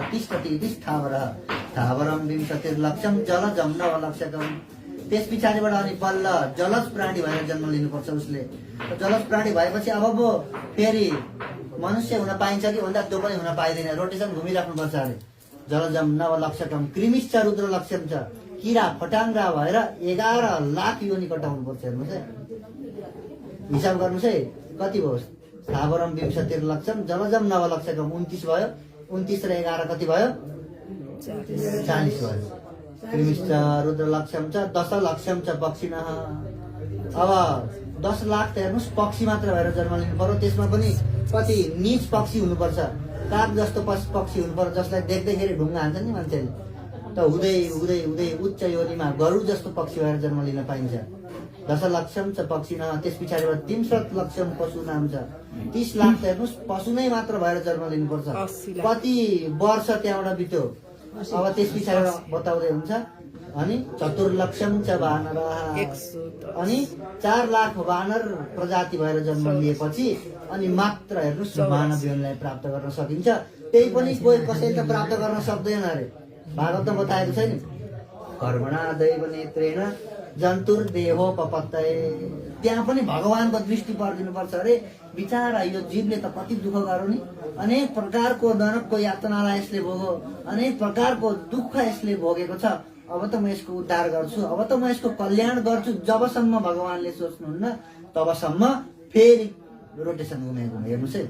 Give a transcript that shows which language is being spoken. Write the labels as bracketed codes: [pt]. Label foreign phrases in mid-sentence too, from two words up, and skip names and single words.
[sa] 30 स्थावरम विंशतिर्लक्षम जलजम नवलक्षकम। [ne] त्यस पछाडिबाट अनि बल्ल जलज प्राणी भएर जन्म लिनुपर्छ उसले। जलज प्राणी भएपछि अब फेरि मनुष्य हुन पाइन्छ कि भन्दा त्यो पनि हुन पाइँदैन, रोटेसन घुमिराख्नुपर्छ अरे। [sa] जलजम नवलक्षकम कृमिश्च रुद्रलक्ष्यम च, [ne] किरा फटाङ्ग्रा भएर 11 लाख योनि कटाउनु पर्छ। हेर्नुहोस् है, हिसाब गर्नुहोस् है कति भयो। [sa] स्थावरम विंशतिर्लक्षम जलजम नवलक्षकम [ne] 29 भयो, 29 र 11 कति भयो, 40 भयो। [sa] कृमिश्च रुद्रलक्ष्यम च दशलक्ष्यम च पक्षिणः। [ne] अब 10 लाख त हेर्नुहोस् पक्षी मात्र भएर जन्म लिनु पर्यो। त्यसमा पनि कति नीच पक्षी हुनुपर्छ, काग जस्तो पक्षी हुनुपर्छ, जसलाई देख्दैखेरि ढुङ्गा हान्छ नि मान्छेले। त हुँदै हुँदै हुँदै उच्च योनिमा गरुड जस्तो पक्षी भएर जन्म लिन पाइन्छ। [sa] 10 लक्षम च पक्षी न, [ne] त्यस पछाडिबाट 300 [sa] लक्षम पशु नाम [ne] छ। 30 लाख त हेर्नुहोस् पशु नै मात्र भएर जन्म लिनुपर्छ। कति वर्ष त्यहाँबाट बित्यो। अब त्यस पछाडिबाट बताउँदै हुन्छ अनि 4 [sa] लक्षम च वानर, [ne] अनि 4 लाख वानर प्रजाति भएर जन्म लिएपछि अनि मात्र हेर्नुहोस् मानव जीवनलाई प्राप्त गर्न सकिन्छ। त्यही पनि कोही कसैले त प्राप्त गर्न सक्दैन अरे। भागवतमा बताएको छैन, [sa] कर्मणा दैव नेत्रेण जन्तुर्देहोपपत्तये। [ne] त्यहाँ पनि भगवानको दृष्टि पर्दिनुपर्छ अरे। बिचारा यो जीवले त कति दुःख गर्यो नि, अनेक प्रकारको नरकको यातनालाई यसले भोग्यो, अनेक प्रकारको दुःख यसले भोगेको छ। अब त म यसको उद्धार गर्छु, अब त म यसको कल्याण गर्छु जबसम्म भगवानले सोच्नुहुन्न तबसम्म फेरि रोटेसन घुमेको हेर्नुहोस् है।